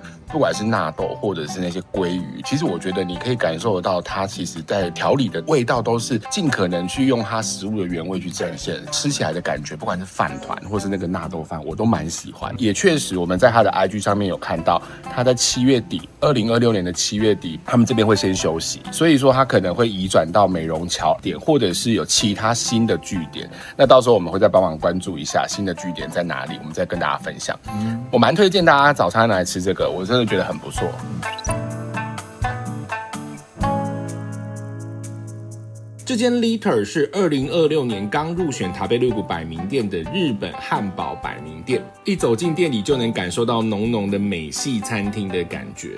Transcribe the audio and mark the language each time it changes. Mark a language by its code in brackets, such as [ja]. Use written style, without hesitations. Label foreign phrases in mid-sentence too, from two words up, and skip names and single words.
[zh] 不管是納豆或者是那些鮭魚，其實我覺得你可以感受得到，它其實在調理的味道都是盡可能去用它食物的原味去展現，吃起來的感覺，不管是飯糰或是那個納豆飯，我都蠻喜歡。也確實，我們在它的 IG 上面有看到，它在7月底，2026年的7月底，他們這邊會先休息，所以說它可能會移轉到美容橋點，或者是有其他新的據點。那到時候我們會再幫忙關注一下新的據點在哪裡，我們再跟大家分享。我蠻推薦大家早餐來吃這個，我真的覺得很不錯。這間 Liter 是2026年剛入選塔貝綠谷百名店的日本漢堡百名店，一走進店裡就能感受到濃濃的美系餐廳的感覺。